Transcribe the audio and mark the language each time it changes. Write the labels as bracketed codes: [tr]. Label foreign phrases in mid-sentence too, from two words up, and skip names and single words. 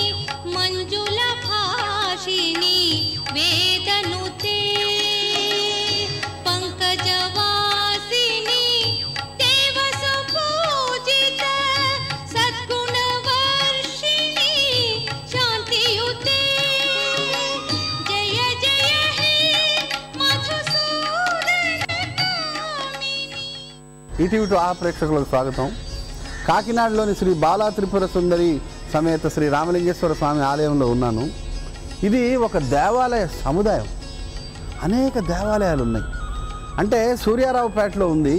[sa] मञ्जुलभाषिणी वेदनुते पंकजवासिनी देवसुपूजित सद्गुणवर्षिणी शान्तियुते जय जय हे मधुसूदनकामिनी। [te] ఈటీవీ ఆ ప్రేక్షకులకు స్వాగతం. కాకినాడలోని శ్రీ బాలా త్రిపుర సుందరి సమేత శ్రీ రామలింగేశ్వర స్వామి ఆలయంలో ఉన్నాను. ఇది ఒక దేవాలయ సముదాయం. అనేక దేవాలయాలు ఉన్నాయి. అంటే సూర్యారావుపేటలో ఉంది.